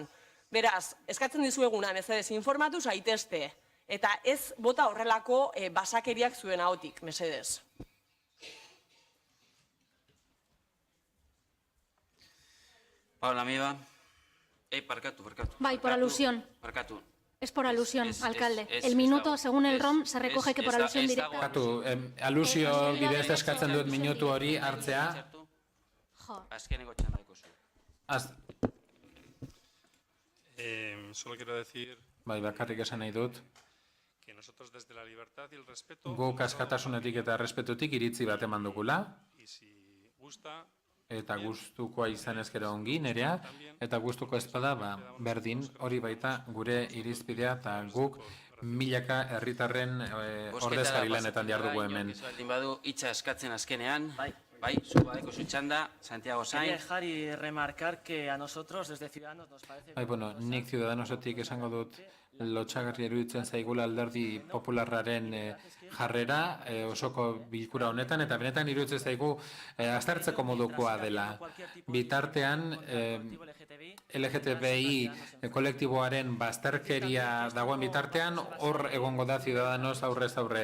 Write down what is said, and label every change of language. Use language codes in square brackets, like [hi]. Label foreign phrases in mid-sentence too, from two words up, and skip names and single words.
[eu] Beraz, eskatzen dizueguna, mesedez, informatu zaitezte, eta ez bota horrelako basakeriak zuen ahotik, mesedez. Paula Miba. Parkatu. Bai, [es] por alusión. [eu] Parkatu. [es] Es por alusión, alcalde. El minuto, según el ROM, se recoge que por alusión directa. [eu] Parkatu, alusio bidez eskatzen dut minutu hori hartzea. Azkeneko txandako zu. [es] Solo quiero decir [eu] Bai, bakarrik esan nahi dut. [es] que nosotros desde la libertad y el respeto [eu] Guk askatasunetik eta errespetutik iritzi bat eman dugula. [es] y si gusta [eu] Eta gustukoa izan ezkero ongi nerea, eta gustuko ezpada berdin hori baita gure irizpidea eta guk milaka herritarren ordezkari lanetan diardugu hemen. Badu hitza eskatzen azkenean. Bai, zu badeko zu txanda, Santiago Sainz. [es] Quería dejar y remarcar que a nosotros desde Ciudadanos nos parece... [eu] Nik Ciudadanosetik esango dut lotsagarri iruditzen zaigula Alderdi Popularraren jarrera osoko bilkura honetan, eta benetan iruditzen zaigu aztertzeko modukoa dela. Bitartean LGTBI kolektiboaren bazterkeria dagoen bitartean, hor egongo da Ciudadanos aurrez aurre.